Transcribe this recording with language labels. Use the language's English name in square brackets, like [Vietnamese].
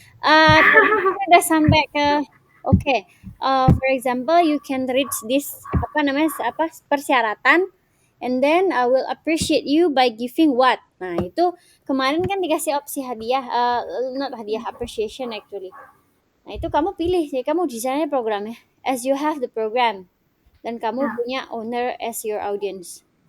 [Indonesian] Tadi kita udah sampai ke okay. [English] For example, you can reach this [Indonesian] apa namanya apa persyaratan, [English] and then I will appreciate you by giving what. [Indonesian] Nah itu kemarin kan dikasih opsi hadiah, [English] not [Indonesian] hadiah, [English] appreciation actually. [Indonesian] Nah itu kamu pilih sih, kamu desainnya programnya [English] as you have the program, [Indonesian] dan kamu Ya. punya [English] owner as your audience.